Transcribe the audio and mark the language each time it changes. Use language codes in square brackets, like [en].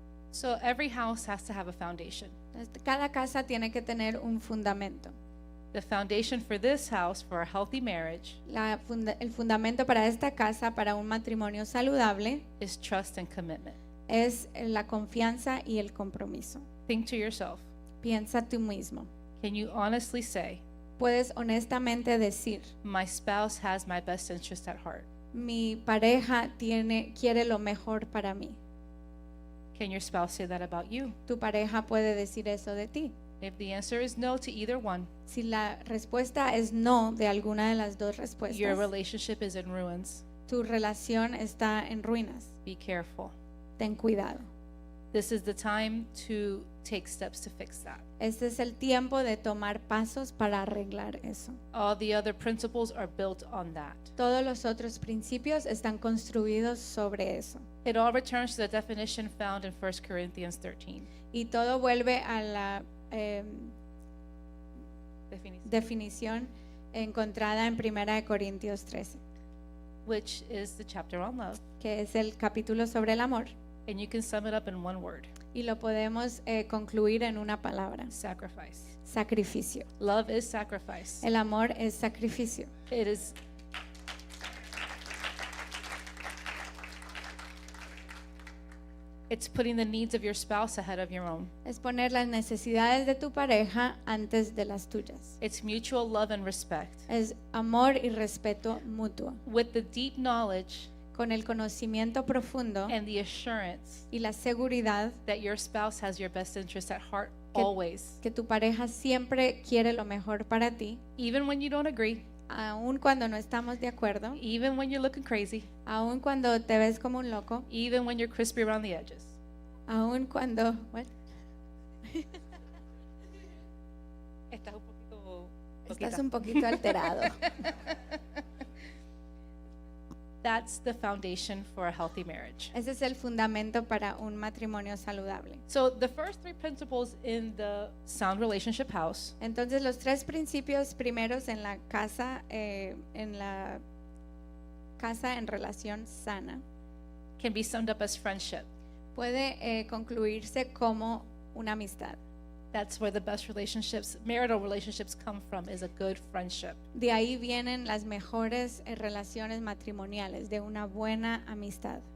[en] So every house has to have a foundation. [es] Entonces, cada casa tiene que tener un fundamento. [en] The foundation for this house, for a healthy marriage, [es] El fundamento para esta casa, para un matrimonio saludable, [en] is trust and commitment. [es] es la confianza y el compromiso. [en] Think to yourself, [es] Piensa tú mismo. [en] can you honestly say, [es] Puedes honestamente decir, [en] my spouse has my best interest at heart? [es] mi pareja quiere lo mejor para mí. [en] Can your spouse say that about you? [es] Tu pareja puede decir eso de ti. [en] If the answer is no to either one, [es] Si la respuesta es no de alguna de las dos [en] your [es] respuestas, [en] relationship is in ruins. [es] tu relación está en ruinas. [en] Be careful. [es] Ten cuidado. [en] This is the time to take steps to fix that. [es] Este es el tiempo de tomar pasos para arreglar eso. [en] All the other principles are built on that. [es] Todos los otros principios están construidos sobre eso. [en] It all returns to the definition found in 1 Corinthians 13. [es] Y todo vuelve a la [en] Definition. [es] definición encontrada en 1 Corintios 13, [en] Which is the chapter on love. [es] que es el capítulo sobre el amor. [en] And you can sum it up in one word: [es] Y lo podemos concluir en una palabra: [en] sacrifice. [es] sacrificio. [en] Love is sacrifice. [es] El amor es sacrificio. [en] It is. It's putting the needs of your spouse ahead of your own. [es] Es poner las necesidades de tu pareja antes de las tuyas. [en] It's mutual love and respect. [es] Es amor y respeto mutuo. [en] With the deep knowledge [es] Con el conocimiento profundo [en] and the assurance [es] y la seguridad [en] that your spouse has your best interest at heart [es] Que- [en] always. [es] que tu pareja siempre quiere lo mejor para ti, [en] Even when you don't agree, [es] aun cuando no estamos de acuerdo, [en] even when you're looking crazy, [es] aun cuando te ves como un loco, [en] even when you're crispy around the edges. [es] aun cuando [en] what? [es] Estás un poquito Estás un poquito alterado. [en] That's the foundation for a healthy marriage. [es] Ese es el fundamento para un matrimonio saludable. [en] So the first 3 principles in the sound relationship house [es] Entonces, los 3 principios primeros en la casa en relación sana [en] can be summed up as friendship. [es] puede concluirse como una amistad. [en] That's where the best relationships, marital relationships, come from, is a good friendship. [es] De ahí vienen las mejores relaciones matrimoniales, de una buena amistad,